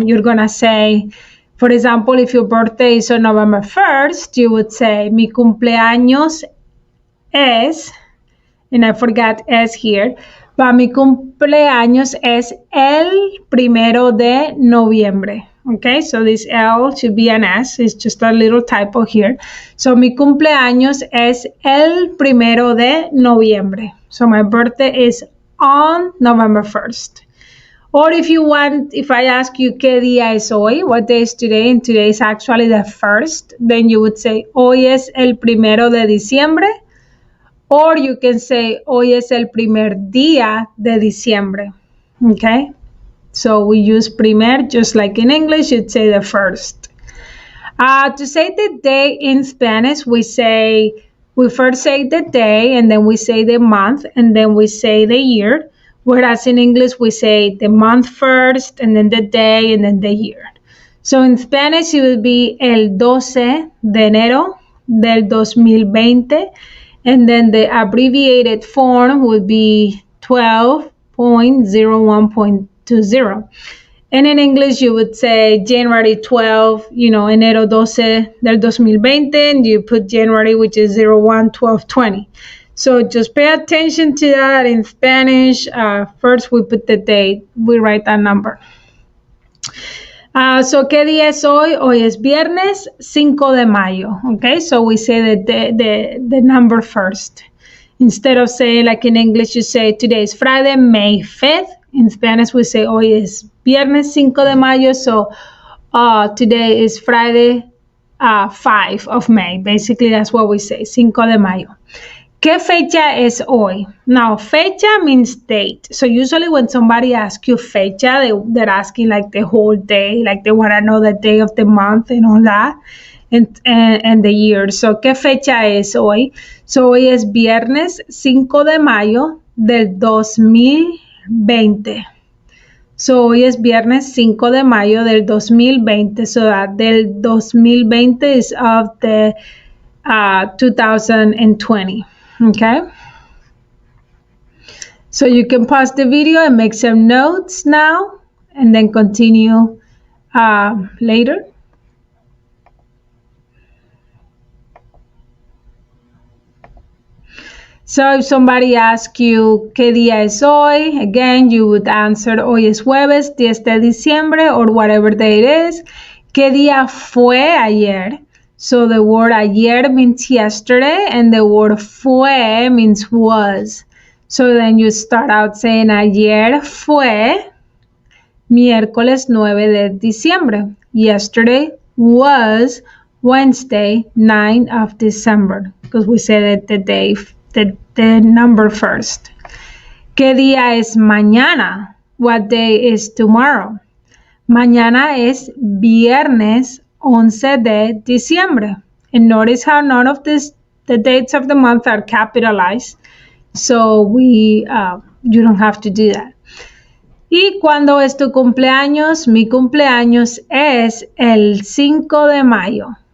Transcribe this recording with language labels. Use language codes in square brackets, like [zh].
[en] You're going to say, for example, if your birthday is on November 1st, you would say, [es] mi cumpleaños es, and I forgot es here, but mi cumpleaños es el primero de noviembre. [en] Okay, so this L should be an S. It's just a little typo here. [es] So mi cumpleaños es el primero de noviembre. [en] So my birthday is on November 1st. Or if you want, if I ask you [es] qué día es hoy, [en] what day is today, and today is actually the 1st, then you would say [es] hoy es el primero de diciembre. [en] Or you can say [es] hoy es el primer día de diciembre. [en] Okay? So we use primer just like in English, you'd say the first. To say the day in Spanish, we first say the day, and then we say the month, and then we say the year. Whereas in English, we say the month first, and then the day, and then the year. So in Spanish, it would be [es] el 12 de enero del 2020, [en] and then the abbreviated form would be 12.01.20. And in English, you would say January 12, [es] enero 12 del 2020, [en] and you put January, which is 01/12/20. So just pay attention to that in Spanish. First, we put the date. We write that number. [es] So, ¿qué día es hoy? Hoy es viernes 5 de mayo. [en] Okay, so we say the number first. Instead of saying like in English, you say today is Friday, May 5th. In Spanish, we say [es] hoy es viernes 5 de mayo. [en] So today is Friday 5 of May. Basically, that's what we say, 5 de mayo. [es] ¿Qué fecha es hoy? [en] Now, fecha means date. So usually when somebody asks you fecha, they're asking like the whole day, like they want to know the day of the month and all that, and the year. [es] So, ¿qué fecha es hoy? So, hoy es viernes 5 de mayo del 2020. So, hoy es viernes 5 de mayo del 2020. [en] So, that del 2020 is of the 2020. Okay, so you can pause the video and make some notes now and then continue later. So if somebody asks you [es] ¿qué día es hoy? [en] Again, you would answer [es] hoy es jueves 10 de diciembre [en] or whatever day it is. [es] ¿Qué día fue ayer? [en] So the word ayer means yesterday, and the word fue means was. So then you start out saying [es] ayer fue miércoles 9 de diciembre. [en] Yesterday was Wednesday 9 of December, because we said the day, the number first. [es] ¿Qué día es mañana? [en] What day is tomorrow? [es] Mañana es viernes 11 de diciembre. [en] And notice how none of the dates of the month are capitalized. So you don't have to do that. [es] ¿Y cuándo es tu cumpleaños? Mi cumpleaños es el 5 de mayo.